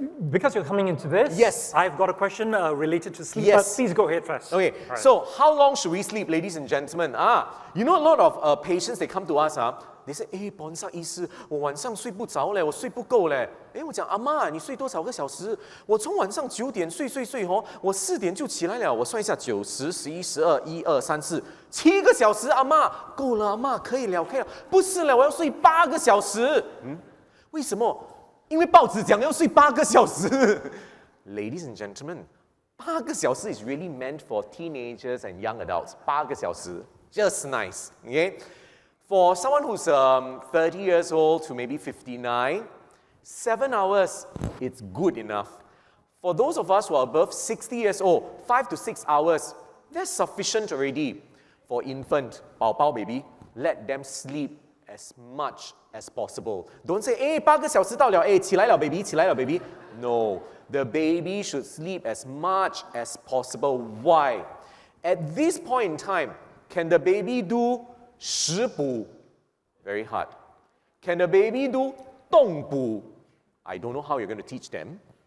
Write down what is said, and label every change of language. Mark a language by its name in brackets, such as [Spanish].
[English] Because you're coming into this, yes, I've got a question related to sleep. Yes. But please go ahead first. Okay, right. So how long should we sleep, ladies and gentlemen? You know, a lot of patients, they come to us. They say, [Chinese] Pornsak 医师，我晚上睡不着嘞，我睡不够嘞。我讲阿妈，你睡多少个小时？我从晚上9点睡我4点就起来了。我算一下，9、10、11、12、1、2、3、4，7个小时，阿妈够了，阿妈可以了。不是了，我要睡8个小时。为什么？因为报纸讲要睡8个小时。 [English] Ladies and gentlemen, [Chinese] 8个小时 [English] is really meant for teenagers and young adults. [Chinese] 8个小时 [English] just nice. Okay? For someone who's 30 years old to maybe 59, 7 hours, it's good enough. For those of us who are above 60 years old, 5 to 6 hours, that's sufficient already. For infant, 宝宝 baby, let them sleep as much as possible. Don't say, [Chinese] 8个小时到了，起来了 baby, 起来了 baby. [English] No, the baby should sleep as much as possible. Why? At this point in time, can the baby do 食补? Very hard. Can the baby do 动补? I don't know how you're going to teach them.